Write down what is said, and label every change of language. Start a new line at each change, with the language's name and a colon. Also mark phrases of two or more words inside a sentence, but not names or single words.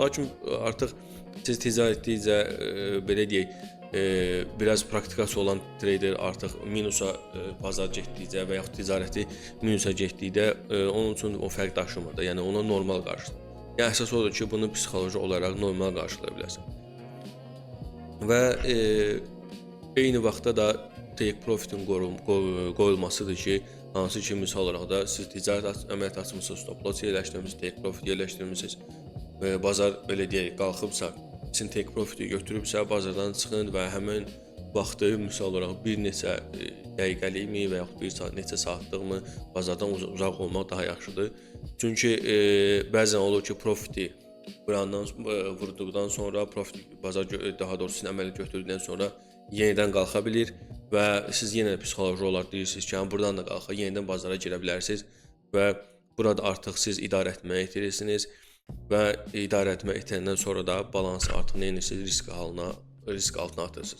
Azerbaijani: Lakin artıq siz ticarət etdikcə belə deyək, biraz praktikası olan treyder artıq minusa bazar getdikcə və yaxud ticarəti minusa getdikdə onun üçün o fərq daşımır da, yəni ona normal qarşılayır. Yəni əsas odur ki, bunu psixoloji olaraq normal qarşılaya biləsən. Və eyni vaxtda da
English: take profitin
Azerbaijani: qoyulmasıdır ki, hansı ki, misal olaraq da siz ticarət əməliyyat açmısınız,
English: stop loss
Azerbaijani: yerləşdirmişsiniz,
English: take profit
Azerbaijani: yerləşdirmişsiniz və bazar belə deyək, qalxıbsa, sizin
English: take profiti
Azerbaijani: götürübsə, bazardan çıxın və həmin vaxtı misal olaraq bir neçə dəqiqəlikmi və yaxud bir saat, neçə saatlığımı bazardan uzaq olmaq daha yaxşıdır. Çünki bəzən olur ki, profiti vurduqdan sonra, bazar daha doğrusu sizin əməliyyat götürdükdən sonra yenidən qalxa bilir və siz yenə psixoloji olaraq deyirsiniz ki, buradan da qalxa, yenidən bazara girə bilərsiniz və burada artıq siz idarə etməyi itirirsiniz və idarə etmə etəndən sonra da balansı artıq neyinirsiniz, risk altına atırsınız.